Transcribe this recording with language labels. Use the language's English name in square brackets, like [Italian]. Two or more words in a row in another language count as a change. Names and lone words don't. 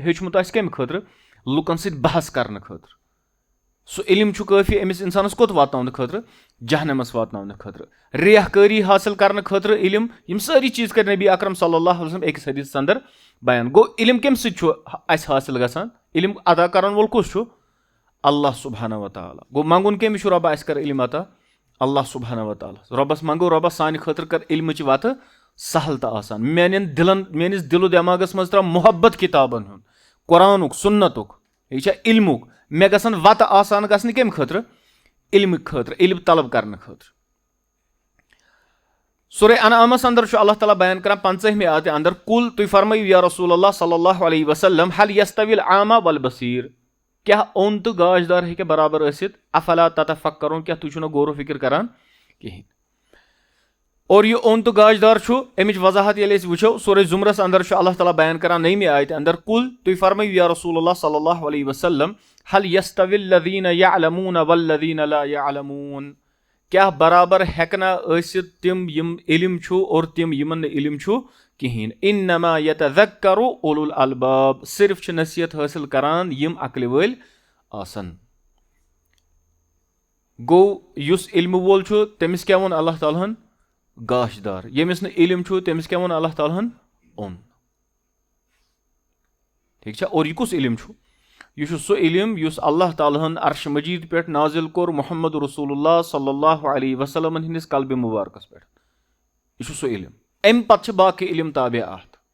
[Kashmiri] ہیوٚچھمُت آسہِ کمہِ خٲطرٕ لُکن سۭتۍ بحث کرنہٕ خٲطرٕ سُہ علم چھُ کٲفی أمِس انسانس کوٚت واتناونہٕ خٲطرٕ جہنمس واتناونہٕ خٲطرٕ ریح کٲری حٲصِل کرنہٕ خٲطرٕ علم یِم سٲری چیٖز کٔرۍ نبی اکرم [Arabic] صلی اللہ علیہ وسلم [Kashmiri] أکِس حدیثس اندر بیان گوٚو علم کمہِ سۭتۍ چھُ اسہِ حٲصِل گژھان علم ادا کرن وول کُس چھُ [Arabic] اللہ سبحانہ وتعالیٰ [Kashmiri] گوٚو منٛگُن کٔمِس چھُ رۄبا اسہِ کر علم عطا [Arabic] اللہ سبحانہ وتعالیٰ [Kashmiri] رۄبس منٛگو رۄبس سانہِ خٲطرٕ کر علمٕچ وتہٕ سہل تہٕ آسان میٲنِس دِل و دٮ۪ماغس منٛز تراو محبت کِتابن ہُنٛد قرآنُک سُنتُک یہِ چھا علمُک مےٚ گژھن وتہٕ آسان گژھنہِ کمہِ خٲطرٕ علمہٕ خٲطرٕ علم طلب کرنہٕ خٲطرٕ سورہ انعامس اندر چھُ اللہ تعالیٰ بیان کران 15مہِ آیتہِ اندر کُل تُہۍ فرمٲیِو [Arabic] یا رسول اللہ صلی اللہ علیہ وسلم حل یستوی العامہ والبصیر [Kashmiri] کیاہ اوٚن تہٕ گاش دار ہیٚکیٛاہ برابر ٲسِتھ [Arabic] افلا تتفکرون [Kashmiri] کیاہ تُہۍ چھِو نہٕ غور و فِکر کران کِہینۍ اور یہِ اوٚن تہٕ گاش دار چھُ امِچ وضاحت ییٚلہِ أسۍ وٕچھو سورہ زمرس اندر چھُ اللہ تعالیٰ بیان کران 9مہِ آیتہِ اندر کُل تُہۍ فرمٲیِو [Arabic] یا رسول اللہ صلی اللہ علیہ وسلم حل یستوی الذین یعلمون والذین لا یعلمون [Kashmiri] کیاہ برابر ہیٚکنا ٲسِتھ تِم یِم علم چھُ اور تِم یِمن نہٕ علم چھُ کِہینۍ [Arabic] انما یتذکر اولو الالباب [Kashmiri] صرف چھِ نصیحت حٲصِل کران یِم عقلہِ وٲلۍ آسن گوٚو یُس علمہٕ وول چھُ تٔمِس کیاہ ووٚن اللہ تعالیٰ ہن گاش دار ییٚمِس نہٕ علم چھُ تٔمِس کیاہ ووٚن اللہ تعالیٰ ہن اوٚن ٹھیٖک چھا اور یہِ کُس علم چھُ یہِ چھُ سُہ علم یُس اللہ تعالیٰ ہن عرشہِ مجیٖد پٮ۪ٹھ نازِل کوٚر محمد [Arabic] رسول اللہ صلی اللہ علیہ وسلمن [Kashmiri] ہِنٛدِس قلبِ مُبارکس پٮ۪ٹھ یہِ چھُ سُہ علم امہِ پتہٕ چھِ باقٕے علم تابع اتھ